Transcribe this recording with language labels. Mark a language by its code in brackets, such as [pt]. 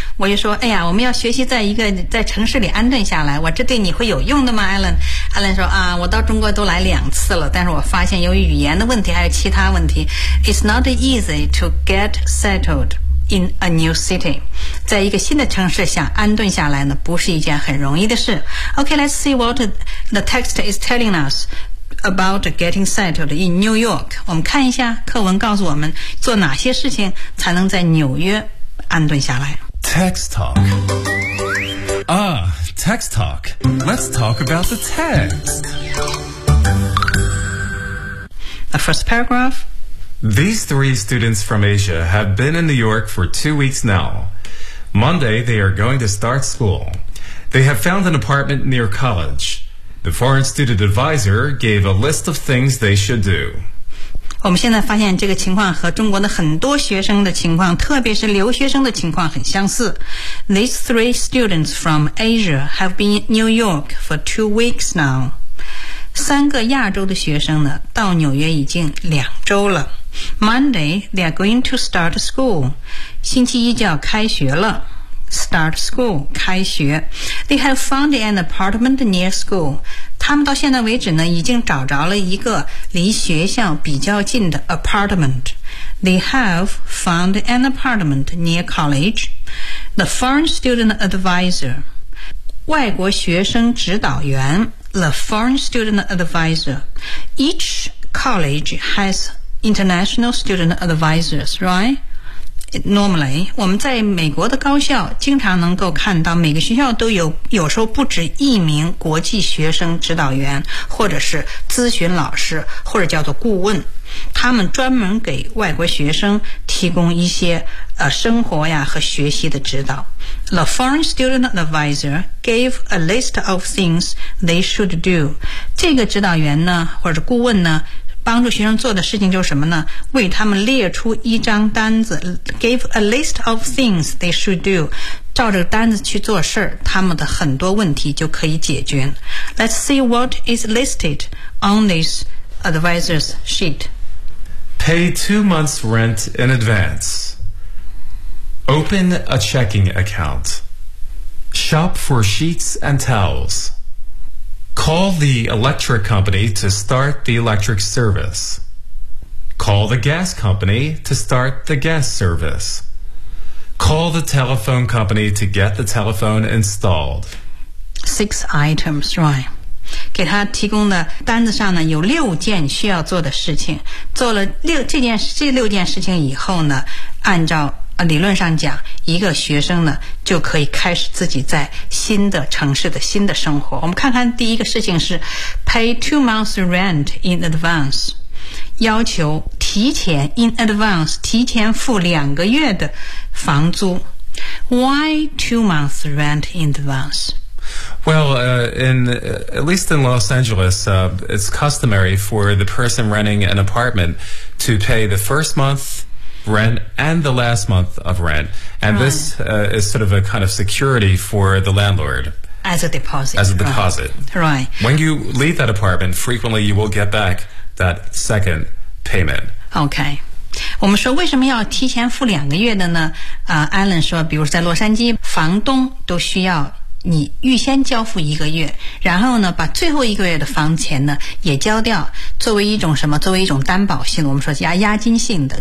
[zh] 我就说，哎呀，我们要学习在城市里安顿下来。我这对你会有用的吗 ，Alan？ Alan 说啊，我到中国都来两次了，但是我发现由于语言的问题还有其他问题 ， [en] It's not easy to get settled in a new city。 [zh] 在一个新的城市想安顿下来呢，不是一件很容易的事。 [en] Okay, let's see what the text is telling us. About getting settled in New York. [zh] 我们看一下课文告诉我们做哪些事情才能在纽约安顿下来。 [en] Text talk. Text talk. Let's talk about the text. The first paragraph. These three students from Asia have been in New York for 2 weeks now. Monday, they are going to start school. They have found an apartment near college. The foreign student advisor gave a list of things they should do. [zh] 我们现在发现这个情况和中国的很多学生的情况，特别是留学生的情况很相似。 [en] These three students from Asia have been in New York for 2 weeks now. [zh] 三个亚洲的学生呢，到纽约已经两周了。 [en] Monday, they are going to start school. [zh] 星期一就要开学了。 [en] Start school, [zh] 开学。 [en] They have found an apartment near school. [zh] 他们到现在为止呢，已经找着了一个离学校比较近的 apartment. [en] They have found an apartment near college. The foreign student advisor, [zh] 外国学生指导员 [en] the foreign student advisor. Each college has international student advisors, right? Normally, [zh] 我们在美国的高校经常能够看到每个学校都有时候不止一名国际学生指导员或者是咨询老师或者叫做顾问。他们专门给外国学生提供一些生活呀和学习的指导。 The foreign student advisor gave a list of things they should do. 这个指导员呢或者顾问呢帮助学生做的事情就是什么呢？为他们列出一张单子 ， [en] gave a list of things they should do， [zh] 照着单子去做事，他们的很多问题就可以解决。 [en] Let's see what is listed on this advisor's sheet. Pay 2 months' rent in advance. Open a checking account. Shop for sheets and towels. Call the electric company to start the electric service. Call the gas company to start the gas service. Call the telephone company to get the telephone installed. Six items, right? [zh] 给他提供的单子上呢有六件需要做的事情。做了这六件事情以后呢，按照理论上讲，一个学生呢就可以开始自己在新的城市的新的生活。我们看看第一个事情是 [en] pay 2 months rent in advance， [zh] 要求提前 in advance 提前付两个月的房租。 [en] Why 2 months rent in advance？ Well, at least in Los Angeles, it's customary for the person renting an apartment to pay the first month rent and the last month of rent. And this is sort of a kind of security for the landlord. As a deposit. Right. When you leave that apartment, frequently you will get back that second payment. Okay. [zh] 我们说为什么要提前付两个月的呢？Alan 说，比如在洛杉矶，房东都需要你预先交付一个月，然后呢把最后一个月的房钱呢也交掉，作为一种什么，作为一种担保性，我们说押金性的。